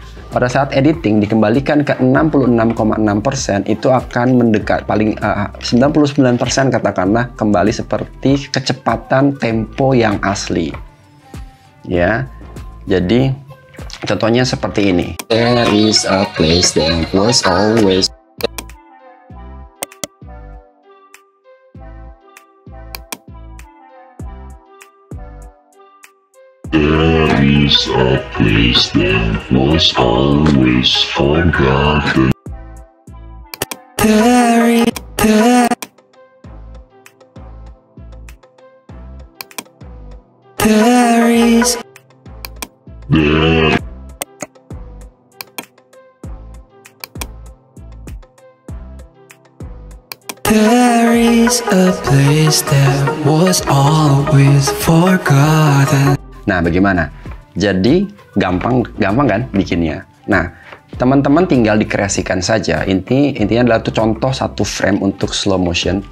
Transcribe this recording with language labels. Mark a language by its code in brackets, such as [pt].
[id] Pada saat editing dikembalikan ke 66,6%, itu akan mendekat paling 99% katakanlah kembali seperti kecepatan tempo yang asli. Ya. Jadi contohnya seperti ini. [en] There is a place that was always. There is a place that was always forgotten. There is, there is, There there is a place that was always forgotten. [id] Nah, bagaimana? Jadi gampang kan bikinnya. Nah, teman-teman tinggal dikreasikan saja. Intinya adalah itu contoh satu frame untuk slow motion.